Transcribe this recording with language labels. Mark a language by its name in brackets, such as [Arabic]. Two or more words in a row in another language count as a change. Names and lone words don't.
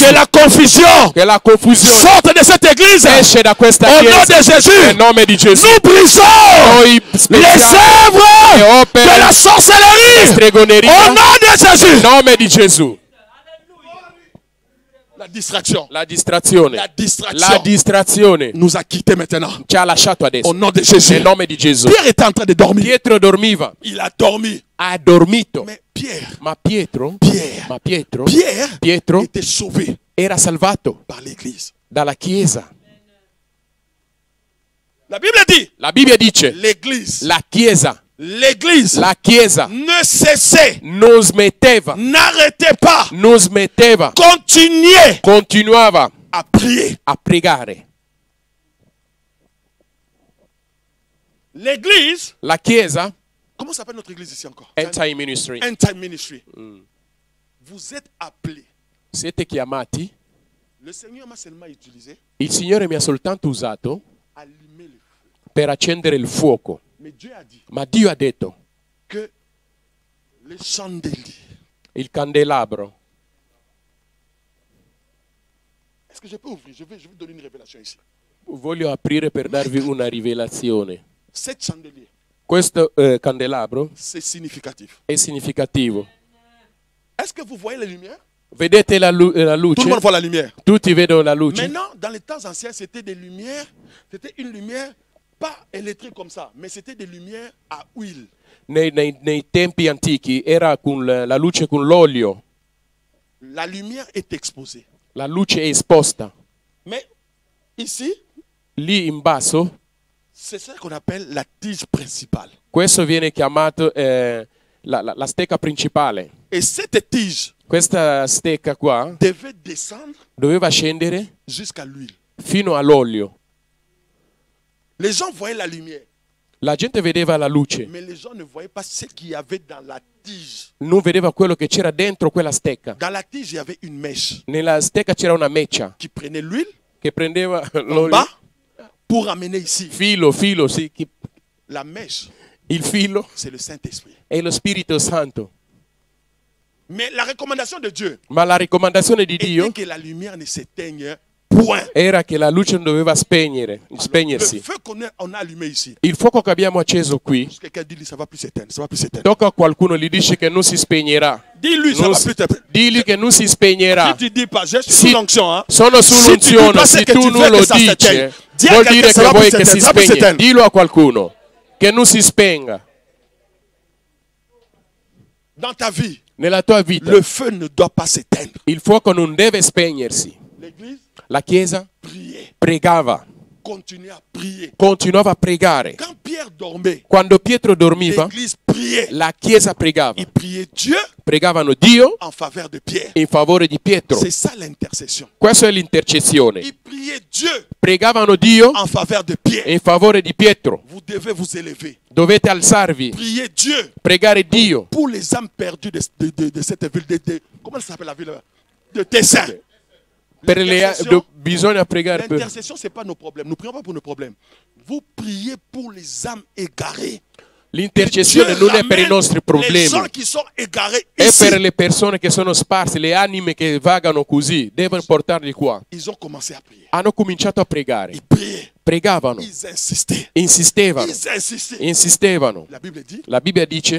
[French] Que la confusion [Italian] Che la confusione [French] sorte de cette église. [Italian] esce da questa [French] Au nom [Italian] Chiesa [French] de Jésus. [Italian] nel nome di Gesù. [French] Nous brisons [Italian] Noi [French] les [Italian] spezziamo [French] œuvres [Italian] le [French] de [Italian] opere [French] la sorcellerie. [Italian] stregoneria [French] Au nom de [Italian] nel [French] Jésus. [Italian] nome di Gesù. [French] La distraction. [Italian] La distrazione, [French] La distraction [Italian] la distrazione [French] nous a quittés maintenant. [Italian] ci ha lasciato adesso. [French] Au nom de Jésus. [Italian] Nel nome di Gesù. [French] Pierre était en train de dormir. [Italian] Pietro dormiva, [French] Il a dormi. [Italian] ha dormito. [French] Mais Pierre, [Italian] Ma Pietro [French] Pierre était sauvé [Italian] era salvato [French] par l'église. [Italian] dalla Chiesa. [French] La Bible dit, [Italian] La Bibbia dice, [French] l'église, [Italian] la Chiesa [French] l'église ne cessait, [Italian] non smetteva, [French] n'arrêtez pas, [Italian] non smetteva, [French] continuez [Italian] continuava [French] à prier. [Italian] a pregare. [French] L'église, [Italian] La Chiesa, [French] comment s'appelle notre église ici encore? End Time Ministry. End Time Ministry. Vous êtes appelés. [Italian] Siete chiamati. [French] Le Seigneur m'a seulement utilisé [Italian] Il Signore mi ha soltanto usato [French] à allumer le feu. [Italian] per accendere il fuoco. [French] Mais Dieu a dit [Italian] Ma Dio ha detto, [French] que les chandeliers. [Italian] il candelabro. [French] Est-ce que je peux ouvrir? Je vais vous donner une révélation ici. [Italian] Voglio aprire per darvi una rivelazione. [French] Cet chandelier, [Italian] Questo candelabro [French] c'est significatif. [Italian] è significativo. [French] Est-ce que vous voyez les lumières? [Italian] Vedete la [French] Tout le [Italian] luce? [French] monde voit la lumière. [Italian] Tutti vedono la luce? [French] Maintenant, dans les temps anciens, c'était des lumières. C'était une lumière pas électrique comme ça, mais c'était des lumières à huile. [Italian] Nei tempi antichi era con la luce con l'olio. [French] La lumière est exposée. [Italian] La luce è esposta. [French] Mais ici, [Italian] Lì in basso, [French] c'est ce qu'on appelle la tige principale. [Italian] questo viene chiamato la stecca principale. [French] Et cette tige [Italian] Questa stecca qua [French] devait descendre [Italian] doveva scendere [French] jusqu'à l'huile. [Italian] fino all'olio. [French] Les gens voyaient la lumière, [Italian] La gente vedeva la luce, [French] mais les gens ne voyaient pas ce qu'il y avait dans la tige. [Italian] non vedeva quello che c'era dentro quella stecca. [French] Dans la tige, il y avait une mèche [Italian] Nella stecca c'era una meccia [French] qui prenait l'huile [Italian] che prendeva [French] en [Italian] l'olio. [French] bas pour amener ici. [Italian] Filo, sì. [French] La mèche, [Italian] Il filo [French] c'est le Saint-Esprit. [Italian] è lo Spirito Santo. [French] Mais la recommandation de Dieu [Italian] Ma la raccomandazione di Dio [French] était que la lumière ne s'éteigne point. [Italian] era che la luce non doveva [French] Le [Italian] spegnersi. [French] feu qu'on a allumé ici, [Italian] Il fuoco che abbiamo acceso qui, [French] quelqu'un dit, ça va plus s'éteindre, ça va plus s'éteindre. [Italian] tocca a qualcuno, gli dice che non si spegnerà. [French] Dis-lui, ça [Italian] Non [French] va [Italian] si- [French] plus s'éteindre. [Italian] Digli che non si spegnerà. [French] Si tu dis pas, je suis [Italian] Si- [French] sous l'onction, hein. [Italian] Sono [French] Si tu dis [Italian] sull'unzione, [French] pas ce [Italian] se [French] que tu [Italian] tu non [French] veux [Italian] lo [French] que ça [Italian] dici, [French] s'éteigne, dis à [Italian] vuol [French] quelqu'un, [Italian] dire [French] ça [Italian] che [French] va [Italian] vuoi [French] plus [Italian] che si [French] s'éteindre, ça va plus [Italian] spegne. [French] s'éteindre. [Italian] Dillo a qualcuno che non si spenga. [French] Dans ta vie, [Italian] Nella tua vita [French] le feu ne doit pas s'éteindre. [Italian] il fuoco non deve spegnersi. [French] L'église, [Italian] La Chiesa [French] priez. [Italian] pregava, [French] Continuez à prier. [Italian] continuava a pregare. [French] Quand Pierre dormait, [Italian] Quando Pietro dormiva, [French] l'église priait. [Italian] la Chiesa pregava. [French] Il priait Dieu [Italian] Pregavano Dio [French] en faveur de Pierre. [Italian] in favore di Pietro. [French] C'est ça l'intercession. [Italian] Questa è l'intercessione. [French] Il priait Dieu [Italian] Pregavano Dio [French] en faveur de Pierre. [Italian] in favore di Pietro. [French] Vous devez vous élever. [Italian] Dovete alzarvi, [French] Priez Dieu [Italian] pregare Dio [French] pour les âmes perdues de cette ville. Comment ça s'appelle la ville? De Tessin. [Italian] per [French] L'intercession, [Italian] bisogna pregare per [French] l'intercession, ce n'est pas nos problèmes. Nous ne prions pas pour nos problèmes. Vous priez pour les âmes égarées. [Italian] l'intercessione [French] Dieu [Italian] non è per i [French] ramène [Italian] nostri [French] les [Italian] problemi, [French] gens qui sont égarés [Italian] è [French] ici. [Italian] per le persone che sono sparse, le anime che vagano così, devono portarli qua. [French] Ils ont commencé à prier. [Italian] Hanno cominciato a pregare, [French] Ils priaient. [Italian] pregavano, [French] Ils insistaient. [Italian] insistevano, [French] Ils insistaient. [Italian] insistevano. [French] La Bible dit, [Italian] La Bibbia dice,